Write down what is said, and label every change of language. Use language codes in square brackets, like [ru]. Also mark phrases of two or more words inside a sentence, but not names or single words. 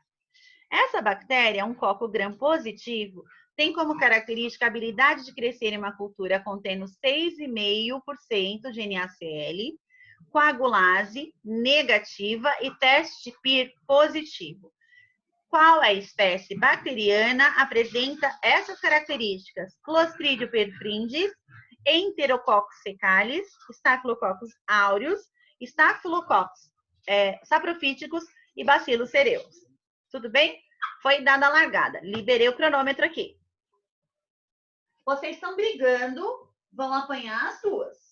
[pt] Essa bactéria, um coco gram positivo, tem como característica a habilidade de crescer em uma cultura contendo 6,5% de NaCl, coagulase negativa e teste PIR positivo. Qual é a espécie bacteriana apresenta essas características? Clostridium perfringens, Enterococcus fecalis, Staphylococcus aureus, Staphylococcus saprofíticos e Bacillus cereus. Tudo bem? Foi dada a largada. Liberei o cronômetro aqui. Vocês estão brigando, vão apanhar as duas.